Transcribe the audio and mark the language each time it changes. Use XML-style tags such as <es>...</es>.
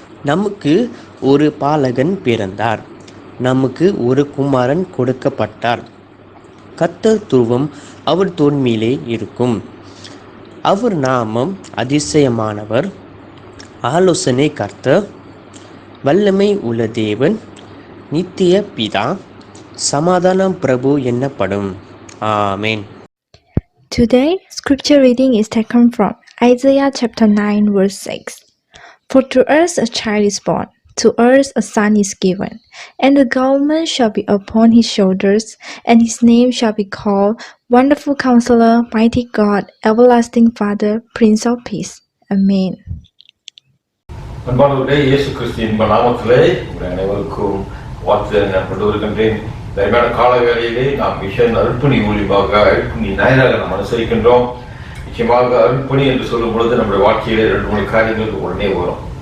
<ta>நமக்கு ஒரு பாலகன் பிறந்தார், நமக்கு ஒரு குமாரன் கொடுக்கப்பட்டார், கர்த்தர் துருவம் அவர் தோள்மேலே இருக்கும். அவர் நாமம் அதிசயமானவர், ஆலோசனை கர்த்தர், வல்லமை உள்ள தேவன், நித்திய பிதா, சமாதானம் பிரபு என்னப்படும்.</ta> <en>Amen. Today, scripture reading is taken from Isaiah chapter 9 verse 6. For to us a child is born, to us a son is given, and the government shall be upon his shoulders, and his name shall be called Wonderful Counselor, Mighty God, Everlasting Father, Prince of Peace. Amen.</en> <ta>அன்பானவர்களே, இயேசு கிறிஸ்துவின் நாமத்திலே உங்கள் அனைவருக்கும் வாழ்த்து நான் கொண்டு வருகின்றேன். தயமான கால வேளையிலே நாம் மிஷன் அருட்பணி ஊழியமாக அருட்பணி நாயராக நாம் அனுசரிக்கின்றோம். நிச்சயமாக அருட்பணி என்று சொல்லும் பொழுது நம்முடைய வாழ்க்கையிலே 2-3 காரியங்களுக்கு உடனே வரும்.</ta>